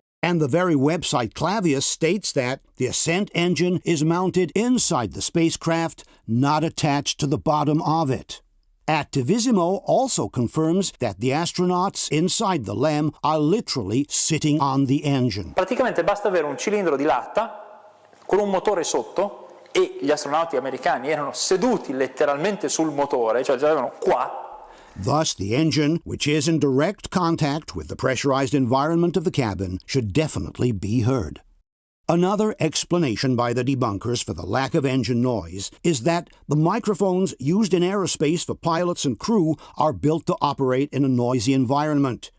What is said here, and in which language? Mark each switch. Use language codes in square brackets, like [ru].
[en] And the very website Clavius states that the ascent engine is mounted inside the spacecraft, not attached to the bottom of it. Attivissimo also confirms that the astronauts inside the LEM are literally sitting on the engine. [it] Praticamente basta avere un cilindro di latta con un motore sotto e gli astronauti americani erano seduti letteralmente sul motore, cioè già avevano qua. [en] Thus, the engine, which is in direct contact with the pressurized environment of the cabin, should definitely be heard. Another explanation by the debunkers for the lack of engine noise is that the microphones used in aerospace for pilots and crew are built to operate in a noisy environment.